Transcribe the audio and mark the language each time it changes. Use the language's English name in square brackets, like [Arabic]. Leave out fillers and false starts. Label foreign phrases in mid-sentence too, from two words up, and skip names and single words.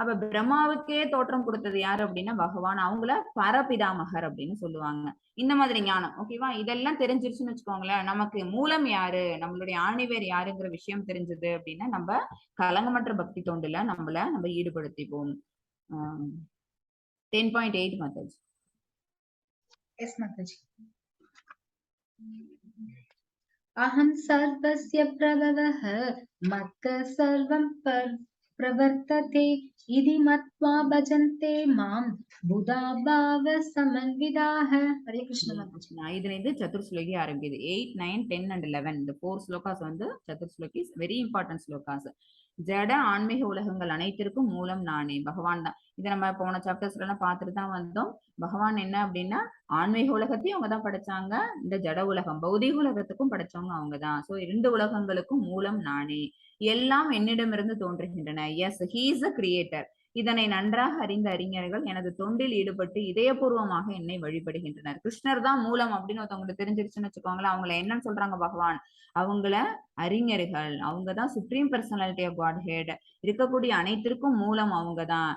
[Tamil] அப்ப பிரம்மாவுக்கே தோற்றம் கொடுத்தது யாரு அப்படின்னா பகவான். அவங்கள பரபிதாமகர் அப்படின்னு சொல்லுவாங்க. இந்த மாதிரி ஞானம். ஓகேவா? இதெல்லாம் தெரிஞ்சிருச்சுன்னு வச்சுக்கோங்களேன். நமக்கு மூலம் யாரு, நம்மளுடைய ஆணிவேர் யாருங்கிற விஷயம் தெரிஞ்சது அப்படின்னா, நம்ம கலங்கமற்ற பக்தி தொண்டுல நம்ம ஈடுபடுத்திப்போம். [English] 10.8 methods. Yes, Mataji. [Sanskrit] अहं सर्वस्य प्रभवः मत्तः सर्वं प्रवर्तते इति मत्वा भजन्ते मां बुधा भाव समन्विताः. हरे कृष्ण माताजी. [Tamil] இதுல இருந்து சதுர்ஸ்லோகி ஆரம்பிக்குது. 8, 9, 10 and 11 இந்த 4 ஸ்லோகாஸ் வந்து சதுர்ஸ்லோகிஸ், [English] very important slokas. [Tamil] ஜட ஆன்மீக உலகங்கள் அனைத்திற்கும் மூலம் நானே, பகவான் தான். இதை நம்ம போன சாப்டர்ஸ்ல எல்லாம் பார்த்துட்டு தான் வந்தோம். பகவான் என்ன அப்படின்னா ஆன்மீக உலகத்தையும் அவங்க தான் படைச்சாங்க, இந்த ஜட உலகம் பௌதிக உலகத்துக்கும் படைச்சவங்க அவங்கதான். சோ 2 உலகங்களுக்கும் மூலம் நானே, எல்லாம் என்னிடமிருந்து தோன்றுகின்றன. [English] Yes, he is a creator. [Tamil] இதனை நன்றாக அறிந்த அறிஞர்கள் எனது தொண்டில் ஈடுபட்டு இதயபூர்வமாக என்னை வழிபடுகின்றனர். கிருஷ்ணர் தான் மூலம் அப்படின்னு ஒருத்தவங்களுக்கு தெரிஞ்சிருச்சுன்னு வச்சுக்கோங்களேன். அவங்கள என்னன்னு சொல்றாங்க பகவான்? அவங்கள அறிஞர்கள், அவங்கதான் [English] Supreme Personality of Godhead, [Tamil] இருக்கக்கூடிய அனைத்திற்கும் மூலம் அவங்கதான்.